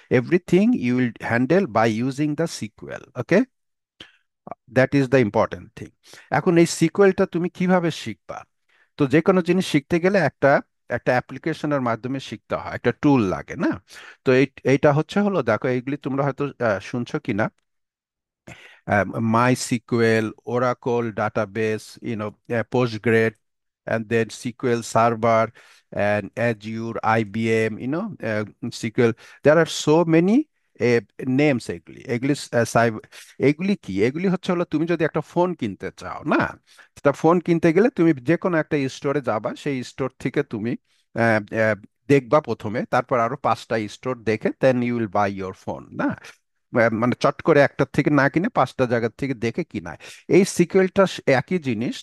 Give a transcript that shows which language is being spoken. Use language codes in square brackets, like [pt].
[en] Everything you will handle by using the SQL. Okay, that is the important thing. [bn] এখন এই সিকোয়েলটা তুমি কিভাবে শিখবা? তো যে কোনো জিনিস শিখতে গেলে একটা একটা অ্যাপ্লিকেশনের মাধ্যমে শিখতে হয়, একটা টুল লাগে না? তো এইটা হচ্ছে হলো, দেখো এইগুলি তোমরা হয়তো শুনছো কিনা, MySQL, Oracle database, Postgres, and then SQL Server, and Azure, IBM, SQL. [en] There are so many names [bn] এগুলি এগুলি এগুলি কি? এগুলি হচ্ছে হলো, তুমি যদি একটা ফোন কিনতে চাও না, তা ফোন কিনতে গেলে তুমি যে কোনো একটা স্টোরে যাবা, সেই স্টোর থেকে তুমি আহ, আহ, দেখবা প্রথমে, তারপর আরো 5টা স্টোর দেখে [en] then you will buy your phone [bn] না। মানে চট করে একটার থেকে না কিনে 5টা জায়গার থেকে দেখে কিনায়। এই সিকুয়েলটা একই জিনিস।